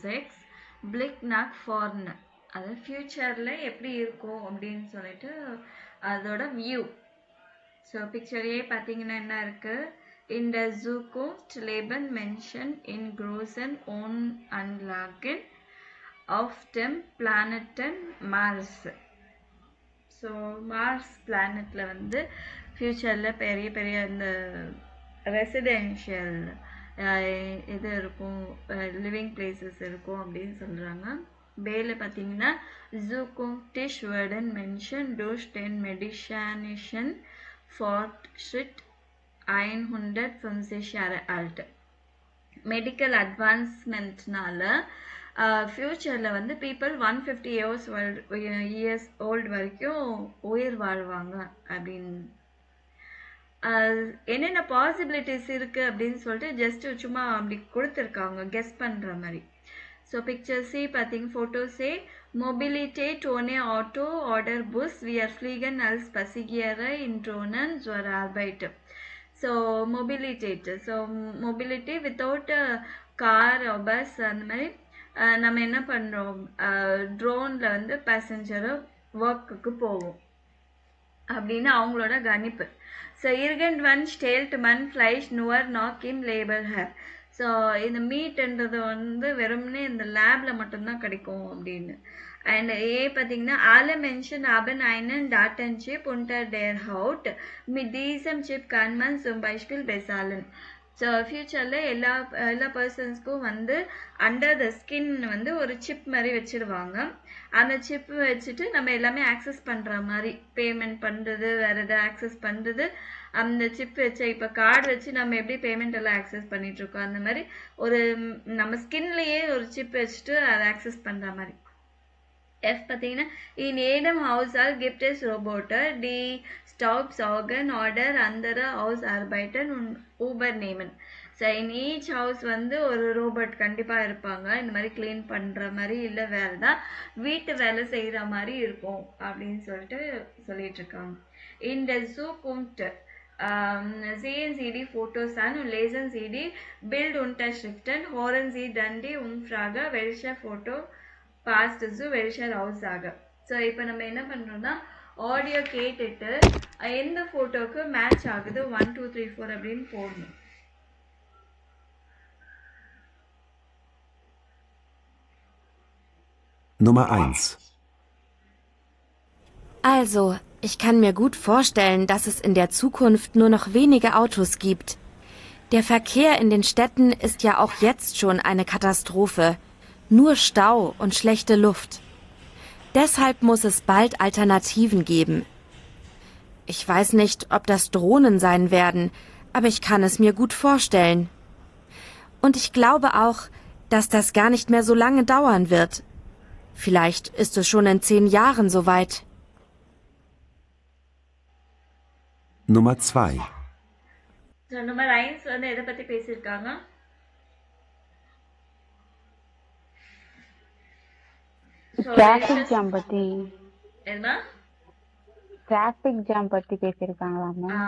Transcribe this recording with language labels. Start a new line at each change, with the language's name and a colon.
Tamil: 6 Blicknack Forn அது ஃபியூச்சரில் எப்படி இருக்கும் அப்படின்னு சொல்லிட்டு அதோட வியூ. ஸோ பிக்சரையே பார்த்தீங்கன்னா என்ன இருக்கு,
German: in der Zukunft leben Menschen in großen Wohnanlagen auf dem Planeten Mars.
Tamil: So Mars பிளானட்ல வந்து ஃபியூச்சரில் பெரிய பெரிய இந்த ரெசிடென்ஷியல் இது இருக்கும், லிவிங் பிளேசஸ் இருக்கும் அப்படின்னு சொல்கிறாங்க. பேல பார்த்தீங்கன்னா
German: Zukünftig werden Menschen durch den medizinischen Fortschritt 150 Jahre alt.
Tamil: Medical அட்வான்ஸ்மெண்ட்னால ஃப்யூச்சரில் வந்து பீப்புள் 150 இயர்ஸ் ஓல்டு வரைக்கும் உயிர் வாழ்வாங்க அப்படின்னு. என்னென்ன பாசிபிலிட்டிஸ் இருக்குது அப்படின்னு சொல்லிட்டு ஜஸ்ட் சும்மா அப்படி கொடுத்துருக்காங்க கெஸ் பண்ணுற மாதிரி. ஸோ பிக்சர் சி பார்த்தீங்க, photo say
German: Mobilität ohne Auto oder Bus, wir fliegen als Passagiere in Drohnen zur Arbeit.
Tamil: So mobility without car bus அந்த மாதிரி நம்ம என்ன பண்ணுறோம், ட்ரோனில் வந்து பேசஞ்சரை ஒர்க்குக்கு போவோம் அப்படின்னு அவங்களோட கணிப்பு.
German: ஸோ irgendwann stellt man Fleisch nur noch im Labor her.
Tamil: So இந்த மீட்ன்றது வந்து வெறும்னே இந்த லேபில் மட்டும்தான் கிடைக்கும் அப்படின்னு. அண்ட் ஏ பார்த்தீங்கன்னா
German: alle Menschen haben einen Datenchip unter der Haut. Mit diesem Chip kann man zum Beispiel bezahlen.
Tamil: So ஃப்யூச்சரில் எல்லா பர்சன்ஸ்க்கும் வந்து அண்டர் த ஸ்கின் வந்து ஒரு சிப் மாதிரி வச்சுருவாங்க. அந்த சிப் வச்சுட்டு நம்ம எல்லாமே ஆக்சஸ் பண்ணுற மாதிரி, பேமெண்ட் பண்ணுறது, வேறு எதாவது ஆக்சஸ் பண்ணுறது, அந்த சிப் வச்சு இப்போ கார்டு வச்சு நம்ம எப்படி பேமெண்ட் எல்லாம் ஆக்சஸ் பண்ணிகிட்ருக்கோம் அந்த மாதிரி ஒரு நம்ம ஸ்கின்லேயே ஒரு சிப் வச்சுட்டு அதை ஆக்சஸ் பண்ணுற மாதிரி.
German: F
Tamil: பார்த்தீங்கன்னா
German: in jedem Haushalt gibt es Roboter, die Staubsaugen oder andere Hausarbeiten und übernehmen.
Tamil: So in each house வந்து ஒரு ரோபோட் கண்டிப்பாக இருப்பாங்க, இந்த மாதிரி க்ளீன் பண்ணுற மாதிரி இல்லை வேறு தான் வீட்டு வேலை செய்கிற மாதிரி இருக்கும் அப்படின்னு சொல்லிட்டு இருக்காங்க. இந்த
German: Zukunft sehen Sie die Fotos an und lesen Sie die Bildunterschriften. Hören Sie dann die Umfrage, welche Foto passt zu welcher Aussage.
Tamil: So இப்போ நம்ம என்ன பண்ணுறோம்னா ஆடியோ கேட்டுட்டு எந்த ஃபோட்டோவுக்கு மேட்ச் ஆகுது 1 2 3 4 அப்படின்னு போடணும்.
German: Nummer 1. Also, ich kann mir gut vorstellen, dass es in der Zukunft nur noch wenige Autos gibt. Der Verkehr in den Städten ist ja auch jetzt schon eine Katastrophe. Nur Stau und schlechte Luft. Deshalb muss es bald Alternativen geben. Ich weiß nicht, ob das Drohnen sein werden, aber ich kann es mir gut vorstellen. Und ich glaube auch, dass das gar nicht mehr so lange dauern wird. Vielleicht ist es schon in 10 Jahren soweit. Nummer 2.
Tamil: So number 1 வந்து எதை பற்றி பேசியிருக்காங்க, traffic jam பத்தி என்ன traffic jam பத்தி பேசியிருக்காங்களாமா.